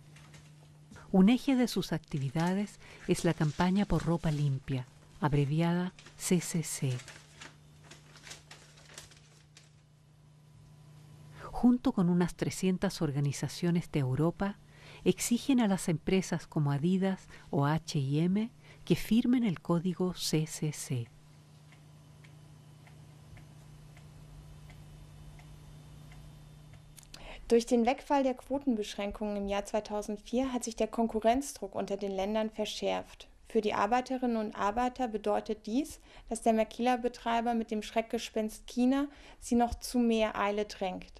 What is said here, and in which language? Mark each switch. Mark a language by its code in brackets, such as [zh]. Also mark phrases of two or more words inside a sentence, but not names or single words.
[es] Un eje de sus actividades es la campaña por ropa limpia, abreviada CCC. Junto con unas 300 organizaciones de Europa, exigen a las empresas como Adidas o H&M que firmen el código CCC. [de] Durch den Wegfall der Quotenbeschränkungen im Jahr 2004 hat sich der Konkurrenzdruck unter den Ländern verschärft. Für die Arbeiterinnen und Arbeiter bedeutet dies, dass der Maquila-Betreiber mit dem Schreckgespenst China sie noch zu mehr Eile drängt.